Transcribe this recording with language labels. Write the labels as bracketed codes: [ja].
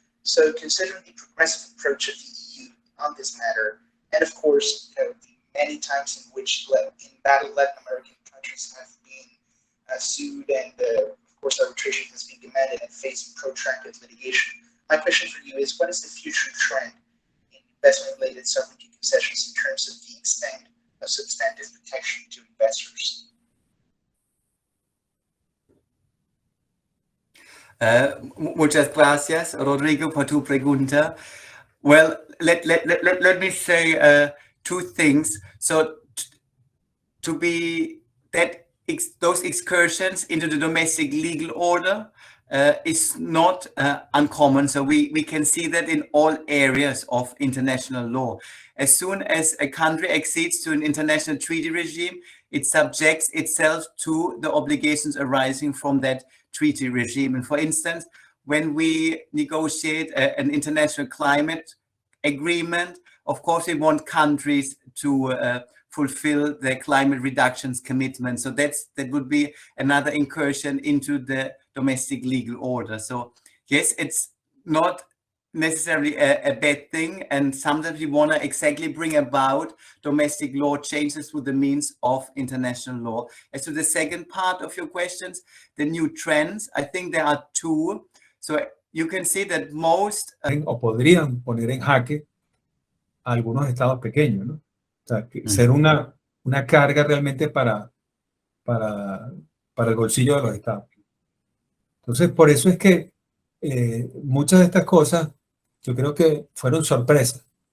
[en] So considering the progressive approach of the EU on this matter, and of course, the many times in which Latin American countries have been sued, and of course arbitration has been demanded and facing protracted litigation, my question for you is, what is the future trend in investment-related sovereignty concessions in terms of the extent of substantive protection to investors? [es] Muchas gracias, Rodrigo, por tu pregunta. [en] Well, let me say two things. So, to be that those excursions into the domestic legal order is not uncommon. So we can see that in all areas of international law. As soon as a country accedes to an international treaty regime, it subjects itself to the obligations arising from that treaty regime. And for instance, when we negotiate an international climate agreement, of course, we want countries to fulfill their climate reductions commitment. So that would be another incursion into the domestic legal order. So yes, it's not necessarily a bad thing, and sometimes we want to exactly bring about domestic law changes through the means of international law. As to the second part of your questions, the new trends, I think there are two. So you can see that most [es] o podrían poner en jaque a algunos estados pequeños, ¿no? O sea, ser una carga realmente para el bolsillo de los estados. Entonces, por eso es que muchas de estas cosas yo creo que fueron sorpresas.